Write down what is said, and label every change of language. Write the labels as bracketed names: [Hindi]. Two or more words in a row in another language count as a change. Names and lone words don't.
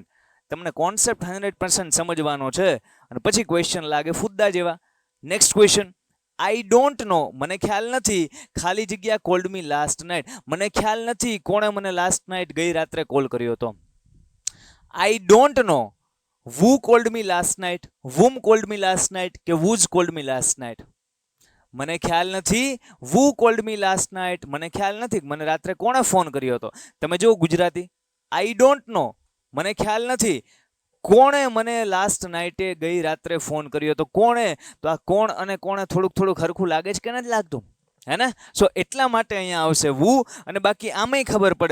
[Gujarati] તમને કોન્સેપ્ટ 100% સમજવાનો છે, અને પછી ક્વેશ્ચન લાગે ફુદ્દા જેવા. [English] next question, I don't know. [Gujarati] મને ખ્યાલ નથી. ખાલી જગ્યા [English] called me last night. [Gujarati] મને ખ્યાલ નથી કોણે મને [English] last night [Gujarati] ગઈ રાત્રે કોલ કર્યો હતો. [English] I don't know. who called me last night, whom called me last night, કે whose called me last night? [Gujarati] મને ખ્યાલ નથી. [English] who called me last night. [Gujarati] મને ખ્યાલ નથી મને રાત્રે કોણે ફોન કર્યો હતો. તમે જો ગુજરાતી, [English] I don't know, [Gujarati] મને ખ્યાલ નથી કોણે મને [English] last night [Gujarati] ગઈ રાત્રે ફોન કર્યો હતો. કોણે? તો આ કોણ અને કોણે થોડુંક હરખું લાગે છે કે નથી લાગતું? હે ને? સો એટલા માટે અહીંયા આવશે who. અને બાકી આમાંય ખબર પડે.